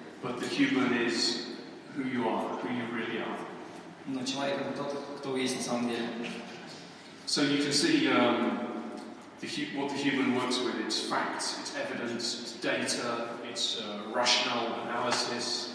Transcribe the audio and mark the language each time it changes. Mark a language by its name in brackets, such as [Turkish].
[English] But the human is who you are, who you really are. [Russian] Но человек это тот, кто вы есть на самом деле. [English] So you can see what the human works with. It's facts, it's evidence, it's data, it's rational analysis.